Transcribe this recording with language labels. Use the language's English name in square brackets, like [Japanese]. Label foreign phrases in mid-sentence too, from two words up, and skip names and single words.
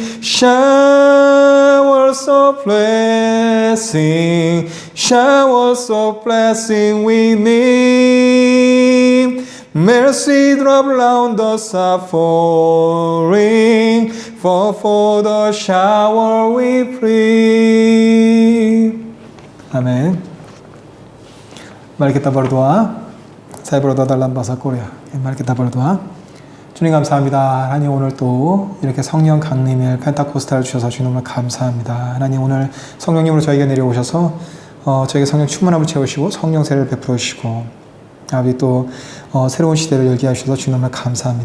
[English] Showers of blessing, showers of blessing we need. Mercy drop round us are falling, for the shower we plead. [Indonesian] Amin. Mari kita berdoa. Saya berdoa dalam bahasa Korea. Mari kita berdoa. [Korean] 주님 감사합니다. 하나님 오늘 또 이렇게 성령 강림일 펜타코스탈 주셔서 주님을 감사합니다. 하나님 오늘 성령님으로 저에게 내려오셔서 저에게 성령 충만함을 채우시고 성령 세례를 베풀어 주시고 아버지 또 새로운 시대를 열게 하셔서 주님을 감사합니다.